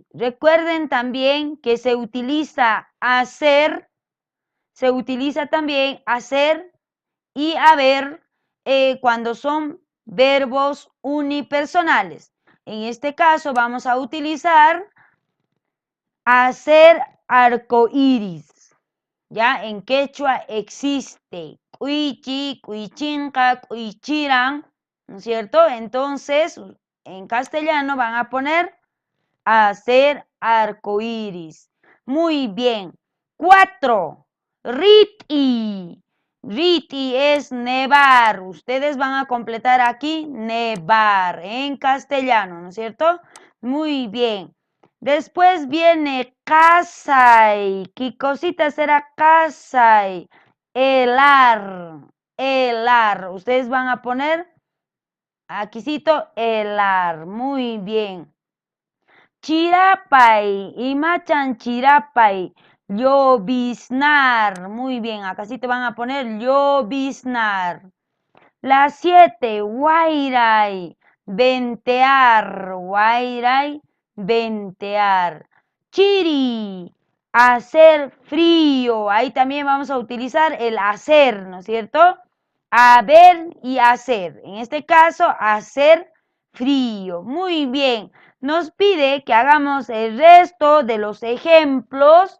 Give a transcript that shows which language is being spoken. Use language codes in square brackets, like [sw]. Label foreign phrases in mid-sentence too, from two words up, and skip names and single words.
[es] Recuerden también que se utiliza hacer, se utiliza también hacer y haber cuando son verbos unipersonales. En este caso vamos a utilizar hacer arcoíris. Ya en quechua existe [qu] cuichi, cuichinca, cuichiran, [es] ¿no es cierto? Entonces, en castellano van a poner hacer arcoíris. Muy bien. 4. Riti. Riti es nevar. Ustedes van a completar aquí nevar en castellano, ¿no es cierto? Muy bien. Después viene casay. ¿Qué cosita será casay? Helar. Helar. Ustedes van a poner aquí cito helar. Muy bien. [qu] Chirapay, imachan chirapay, lloviznar. [es] Muy bien, acá sí te van a poner lloviznar. La 7, guairay, ventear, guairay, ventear. Chiri, hacer frío. Ahí también vamos a utilizar el hacer, ¿no es cierto? Haber y hacer. En este caso, hacer frío. Muy bien. Nos pide que hagamos el resto de los ejemplos.